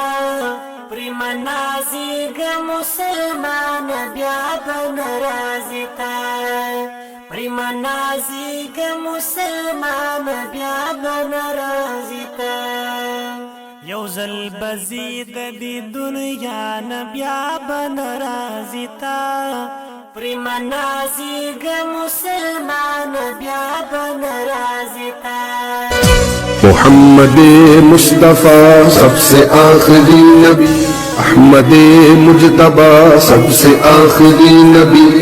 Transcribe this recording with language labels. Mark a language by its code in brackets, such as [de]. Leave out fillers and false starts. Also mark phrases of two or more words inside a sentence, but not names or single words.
[ps] پرې منازېږه مسلمان بیا به ناراضي تا پرې منازېږه مسلمان بیا به ناراضي تا یو ځل بزي د دې دنیا نه بیا به ناراضي تا پرې منازېږه مسلمان بیا به ناراضي تا [ur] محمد مصطفیٰ سب سے آخری نبی، احمد مجتبیٰ سب سے آخری نبی.